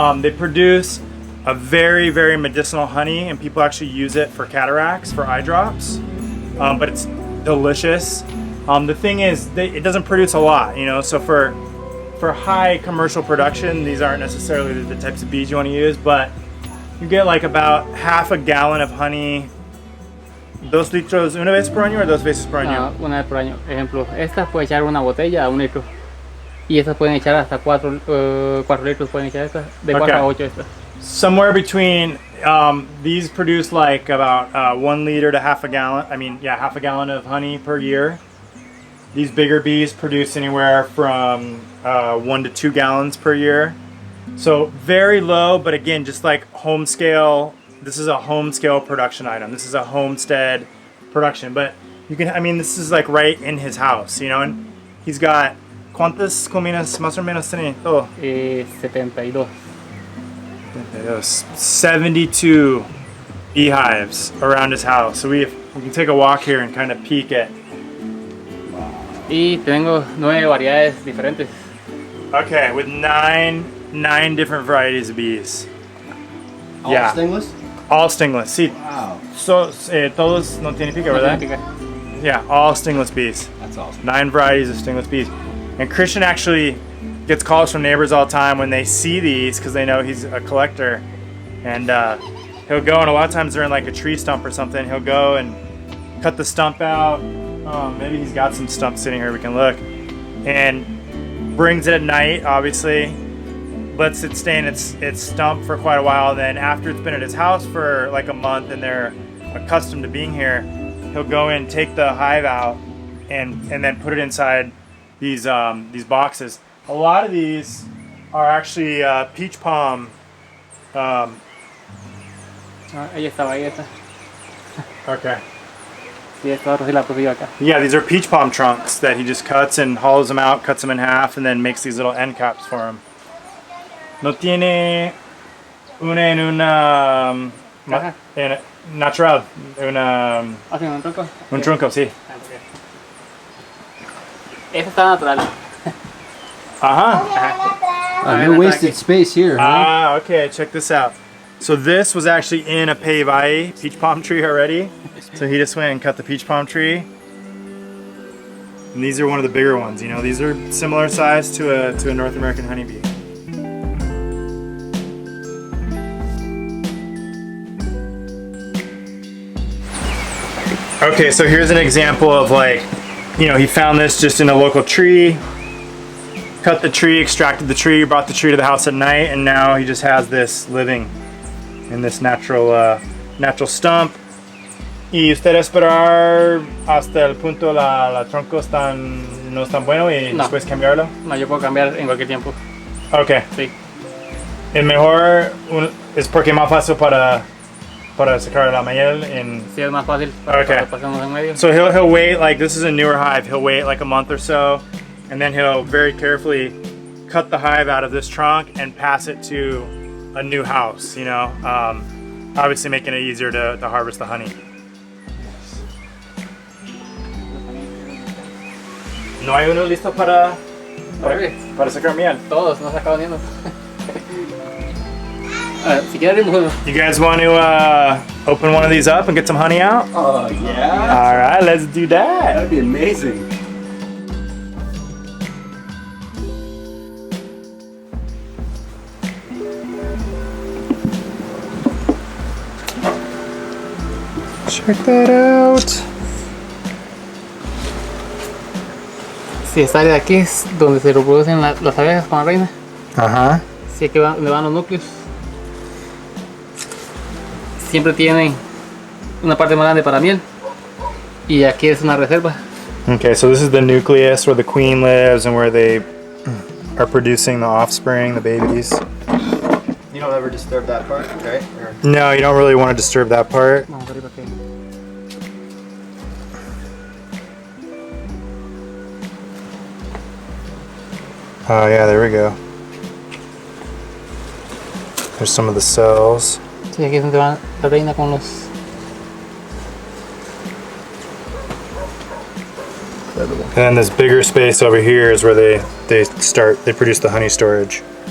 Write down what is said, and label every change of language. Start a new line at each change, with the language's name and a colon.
English: They produce a very, very medicinal honey, and people actually use it for cataracts, for eye drops. But it's delicious. The thing is, it doesn't produce a lot, you know, so for high commercial production, these aren't necessarily the types of bees you want to use, but you get like about half a gallon of honey.
Spanish: 2 litros una vez por año o 2 veces por año? Una vez por año. Ejemplo, estas pueden echar una botella a 1 litro. Y estas pueden echar hasta 4 litros, pueden echar estas, de 4 a 8 estas.
English: Somewhere between, these produce like about 1 liter to half a gallon, half a gallon of honey per year. These bigger bees produce anywhere from 1 to 2 gallons per year. So very low, but again, just like home scale, this is a home scale production item. This is a homestead production, but you can, this is like right in his house, you know, and he's got,
Spanish: ¿cuántas colmenas más o menos tiene todo?
English: 72. 72 beehives around his house. So we can take a walk here and kind of peek at.
Spanish: Y tengo 9 variedades diferentes.
English: Okay, with nine different varieties of bees. All stingless? All stingless.
Spanish: Sí.
English: Wow.
Spanish: So, todos no tienen pica, ¿verdad?
English: Yeah, all stingless bees. That's awesome. 9 varieties of stingless bees. And Christian actually gets calls from neighbors all the time when they see these because they know he's a collector. And he'll go, and a lot of times they're in like a tree stump or something. He'll go and cut the stump out. Maybe he's got some stumps sitting here, we can look. And brings it at night, obviously. Lets it stay in its stump for quite a while. Then after it's been at his house for like a month and they're accustomed to being here, he'll go in, take the hive out, and then put it inside these boxes. A lot of these are actually peach palm.
Spanish: Ahí está.
English: Okay.
Spanish: Sí, esta otra sí la puse yo acá.
English: Yeah, these are peach palm trunks that he just cuts and hollows them out, cuts them in half, and then makes these little end caps for him.
Spanish: No tiene una en una natural, una ¿Un tronco? un tronco, sí. Esta está natural.
English: No wasted space here, huh? Okay, check this out. So this was actually in a peibai, peach palm tree already. So he just went and cut the peach palm tree. And these are one of the bigger ones, you know. These are similar size to a North American honeybee. Okay, so here's an example of like, you know, he found this just in a local tree, cut the tree, extracted the tree, brought the tree to the house at night, and now he just has this living in this natural stump.
Spanish: Y usted esperar hasta el punto la tronco no es tan bueno y después cambiarlo? No, yo puedo cambiar en cualquier tiempo.
English: Okay.
Spanish: Sí. El mejor es porque es más fácil para sacar la miel en... Sí, es más fácil para pasarnos en medio.
English: So he'll wait, like this is a newer hive, he'll wait like a month or so, and then he'll very carefully cut the hive out of this trunk and pass it to a new house, you know, obviously making it easier to harvest the honey.
Spanish: ¿No hay uno listo para sacar miel? Todos, no sacado ni uno. Si quieres abrimos uno.
English: You guys want to open one of these up and get some honey out? Oh, yeah? All right, let's do that. That'd be amazing. Check that out.
Spanish: Sí, esta área de aquí es donde se reproducen las abejas con la reina. Ajá. Sí, aquí donde van los núcleos. Siempre tienen una parte más grande para miel. Y aquí es una reserva.
English: Okay, so this is the nucleus where the queen lives and where they are producing the offspring, the babies. You don't ever disturb that part, right? Or... No, you don't really want to disturb that part.
Spanish: Vamos arriba aquí.
English: Oh yeah, there we go. There's some of the cells.
Spanish: Sí, aquí es donde va la reina con los...
English: And then this bigger space over here is where they produce the honey storage.